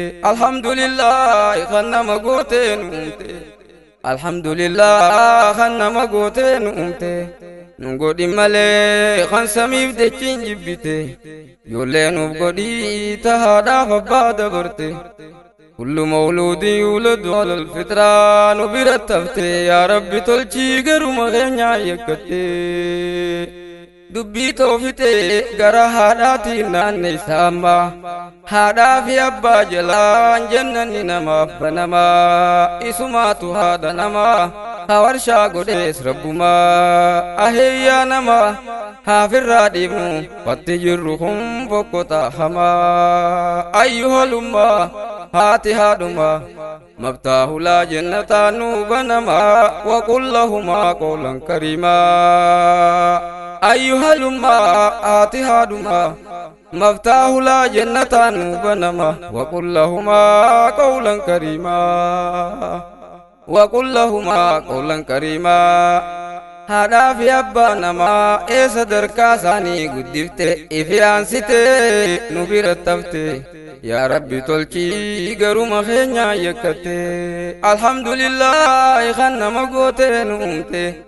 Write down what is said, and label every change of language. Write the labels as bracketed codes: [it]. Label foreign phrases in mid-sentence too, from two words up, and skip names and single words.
[om] Alhamdulillah kan nama goote nu uumte. Alhamdulillah kan nama goote nu uumte. Nun godhin malee kan samiif dachiin jibbite. Ijoollee nuuf godhii ta haadhaaf abbaa dabarte. [ar] كل مولود يولد على الفطرة [om] nu bira tabte yaa Rabbi tolchii garuma keenyaa yakkatte. Dubbii toofite gara haadhaatiin naanne isaa amma. Haadhaa fi abbaa jalaan jannanni namaaf banama. Isumaatu haadha nama. Ha warshaa godhees rabbuma. Aheyyaa nama. Haafirraa dhiibnu. Watti jirru kun bokkota hamaa. Ayyuhalummaa. Haati haadhuma. [ar] مفتاح لا جنة [om] nu banama. [ar] وقل لهما قولا كريما. [om] Ayyuhalummaa. Haati haadhuma. [ar] مفتاح لا جنة بنما وقل لهما قولا كريما وقل لهما قولا كريما [om] Haadhaa fi abbaa namaa ee sadarkaa isaanii guddifte ifi aansite nu bira tafte. Yaa Rabbi tolchii garuma keenyaa yakkatte. Alhamdulillah kan nama goote nu uumte.